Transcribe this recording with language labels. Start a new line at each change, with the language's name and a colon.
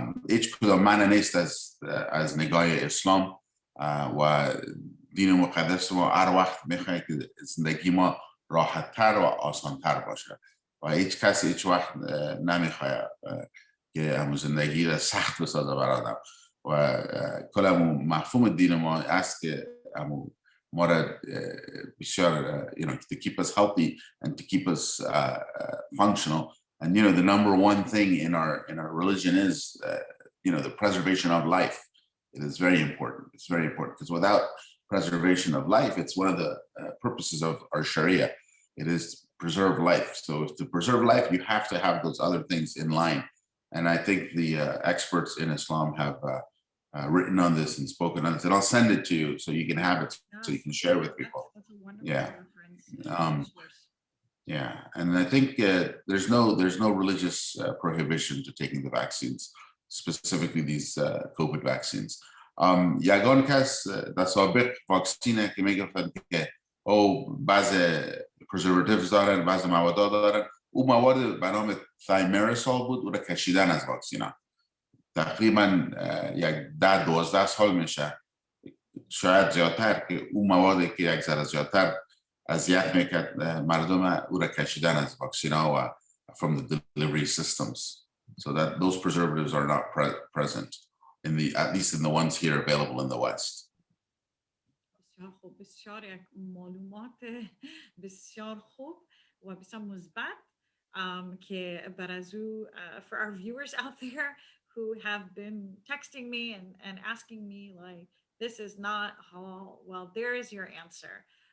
Persian: هیچ کدام معنی نیست از نگاه اسلام و دین مقدس ما هر وقت میخواهی که زندگی ما راحت‌تر و آسان‌تر باشه و هیچ کسی هیچ وقت نمیخواه که همون زندگی را سخت بسازه برادم و کل مفهوم دین ما است که ما را بسیار
English: to keep us healthy and to keep us functional. And the number one thing in our religion is the preservation of life. It is very important. It's very important because without preservation of life, it's one of the purposes of our Sharia. It is to preserve life. So to preserve life, you have to have those other things in line. And I think the experts in Islam have written on this and spoken on this. And I'll send it to you so you can have it, so you can share with people. That's a wonderful Yeah. reference. Yeah, and I think there's no religious prohibition to taking the vaccines, specifically these COVID vaccines.
Persian: یگان کس در سابق واکسینه که میگفتن که او بعض preservatives دارن بعض مواد دارن او مواد به نام thimerosal بود او را کشیدن از واکسینا تقریبا 10-12 سال میشه شاید زیادتر که او موادی که یک ذره زیادتر اذیت میکرد مردم او را کشیدن از واکسینا و
English: from the delivery systems so that those preservatives are not present at least in the ones here available in the West.
Persian: بسیار خوب بسیار یک معلومات بسیار خوب و بسیار مثبت که بر از او
English: for our viewers out there who have been texting me and asking me like this is not halal, well there is your answer.